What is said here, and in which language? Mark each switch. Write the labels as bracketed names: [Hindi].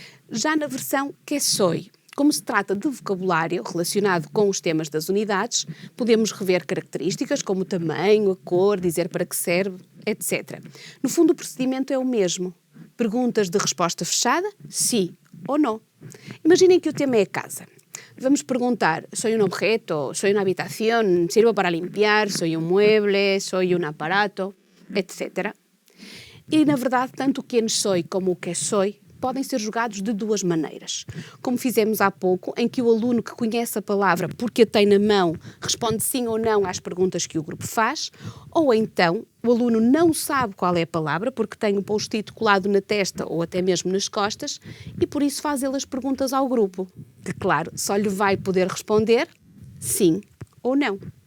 [Portuguese] Já na versão Que Soy, como se trata de vocabulário relacionado com os temas das unidades, podemos rever características como o tamanho, a cor, dizer para que serve, etc. No fundo, o procedimento é o mesmo. Perguntas de resposta fechada, sim ou não. Imaginem que o tema é a casa. Vamos perguntar, [Spanish] soy un objeto, soy una habitación, sirvo para limpiar, soy un mueble, soy un aparato, etc. [Portuguese] E, na verdade, tanto o Quem Soy como o Que Soy podem ser jogados de duas maneiras. Como fizemos há pouco, em que o aluno que conhece a palavra porque a tem na mão responde sim ou não às perguntas que o grupo faz, ou então o aluno não sabe qual é a palavra porque tem o post-it colado na testa ou até mesmo nas costas e por isso faz ele as perguntas ao grupo, que claro, só lhe vai poder responder sim ou não.